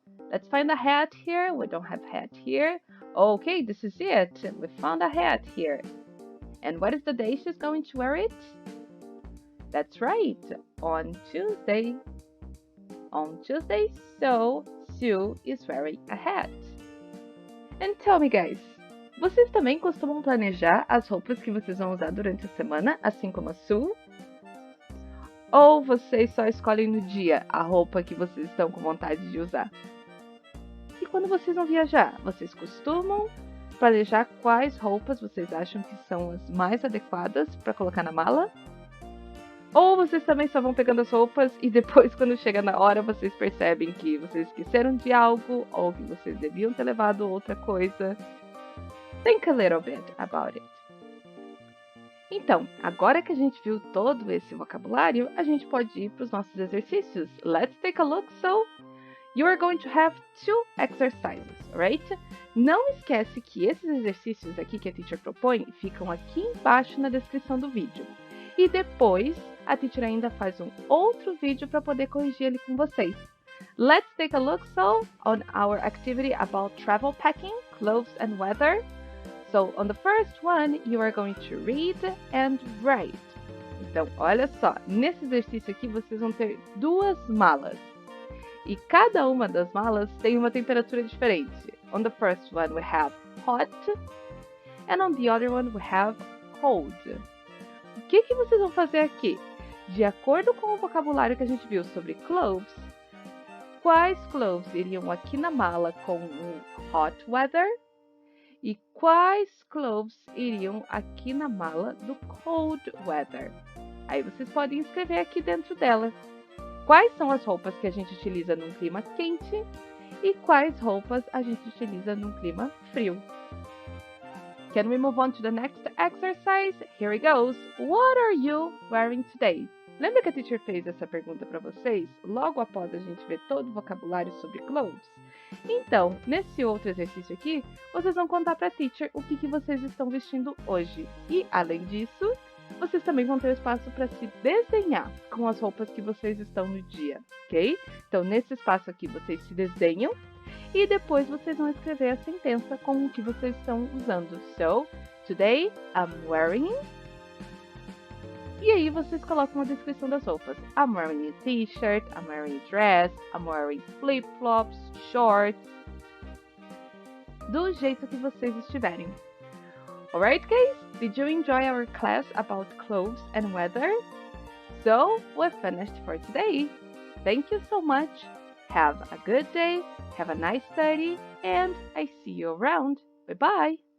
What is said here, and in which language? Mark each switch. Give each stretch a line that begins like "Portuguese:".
English: Let's find a hat here. We don't have hat here. Okay, this is it. We found a hat here. And what is the day she's going to wear it? That's right, on Tuesday. On Tuesday, so Sue is wearing a hat. And tell me, guys,
Portuguese: vocês também costumam planejar as roupas que vocês vão usar durante a semana, assim como a Sue? Ou vocês só escolhem no dia a roupa que vocês estão com vontade de usar? E quando vocês vão viajar, vocês costumam planejar quais roupas vocês acham que são as mais adequadas para colocar na mala? Ou vocês também só vão pegando as roupas e depois, quando chega na hora, vocês percebem que vocês esqueceram de algo ou que vocês deviam ter levado outra coisa?
English: Think a little bit about it.
Portuguese: Então, agora que a gente viu todo esse vocabulário, a gente pode ir para os nossos exercícios.
English: Let's take a look. So, you are going to have 2 exercises, right?
Portuguese: Não esquece que esses exercícios aqui que a teacher propõe ficam aqui embaixo na descrição do vídeo. E depois, a teacher ainda faz um outro vídeo para poder corrigir ele com vocês.
English: Let's take a look, so, on our activity about travel packing, clothes and weather. So, on the first one, you are going to read and write.
Portuguese: Então, olha só, nesse exercício aqui vocês vão ter 2 malas. E cada uma das malas tem uma temperatura diferente.
English: On the first one, we have hot. And on the other one, we have cold.
Portuguese: O que vocês vão fazer aqui? De acordo com o vocabulário que a gente viu sobre clothes, quais clothes iriam aqui na mala com o hot weather e quais clothes iriam aqui na mala do cold weather? Aí vocês podem escrever aqui dentro dela. Quais são as roupas que a gente utiliza num clima quente e quais roupas a gente utiliza num clima frio?
English: Can we move on to the next exercise? Here it goes. What are you wearing today?
Portuguese: Lembra que a teacher fez essa pergunta para vocês logo após a gente ver todo o vocabulário sobre clothes? Então, nesse outro exercício aqui, vocês vão contar para a teacher o que vocês estão vestindo hoje. E, além disso, vocês também vão ter espaço para se desenhar com as roupas que vocês estão no dia, ok? Então, nesse espaço aqui, vocês se desenham e depois vocês vão escrever a sentença com o que vocês estão usando.
English: So, today I'm wearing...
Portuguese: E aí vocês colocam a descrição das roupas.
English: I'm wearing a t-shirt, I'm wearing a dress, I'm wearing flip-flops, shorts.
Portuguese: Do jeito que vocês estiverem.
English: Alright, guys? Did you enjoy our class about clothes and weather? So, we're finished for today. Thank you so much. Have a good day, have a nice study, and I see you around. Bye-bye!